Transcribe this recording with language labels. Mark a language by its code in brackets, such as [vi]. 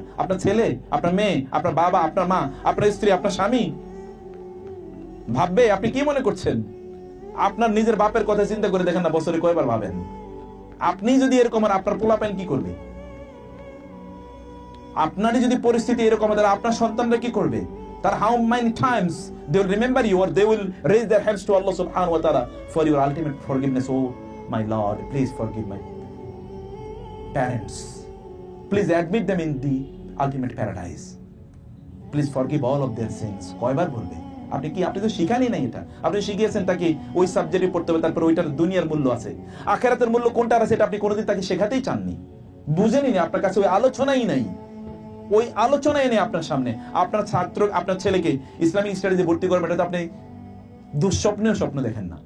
[bn] আপনার ছেলে, আপনার মেয়ে, আপনার বাবা, আপনার মা, আপনার স্ত্রী, আপনার স্বামী ভাববে? আপনি কি মনে করছেন? আপনার নিজের বাপের কথা চিন্তা করে দেখেন না, বছরে কয়বার ভাবেন? আপনি যদি এরকম, আর আপনার পোলাপেন কি করবে? আপনারই যদি পরিস্থিতি এরকম, তাহলে আপনার সন্তানরা কি করবে? তার [en] how many times they will remember you, or they will raise their hands to Allah subhanahu wa ta'ala for your ultimate forgiveness. Oh my Lord, please forgive my parents, please admit them in the ultimate paradise, please forgive all of their sins. [bn] কয়বার বলবে? আপনি তো শিখানি নাই এটা। আপনি শিখিয়েছেন তাকে ওই সাবজেক্টে পড়তে হবে, তারপর ওইটার দুনিয়ার মূল্য আছে, আখিরাতের মূল্য কোনটা আছে এটা আপনি কোনোদিন তাকে শেখাতেই চাননি, বুঝেনি। আপনার কাছে ওই আলোচনাই নাই, ওই আলোচনাই নেই আপনার সামনে। আপনার ছাত্র, আপনার ছেলেকে ইসলামিক স্টাডিজে ভর্তি করবেন, এটা আপনি দুঃস্বপ্নেও স্বপ্ন দেখেন না।